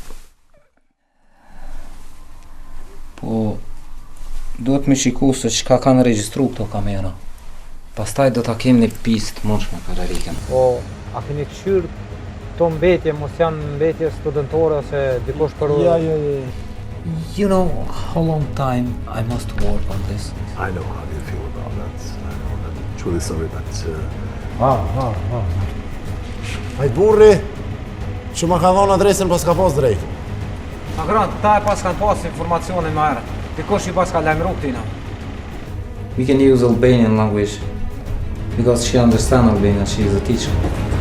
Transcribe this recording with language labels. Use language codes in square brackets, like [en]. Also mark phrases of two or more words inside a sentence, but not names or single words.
[sq] Po, duhet me shiku se çka kanë regjistru këto kamera. Pastaj do ta kem një pistë të mundshme për Erikën. Po, a keni këshyr këto mbetje, mos janë mbetje studentore ose dikush për... Ja. [en] You know how long time I must work on this? I know how you feel about that. I'm truly sorry, but... [sq] Hajt burri, që ma ka dhonë adresën pas ka pas drejt. Agran, ta e pas kanë pas informacione më herët. Dikush i pas ka lajmëru këtina. [en] We can use Albanian language because she understands Albanian, she is a teacher.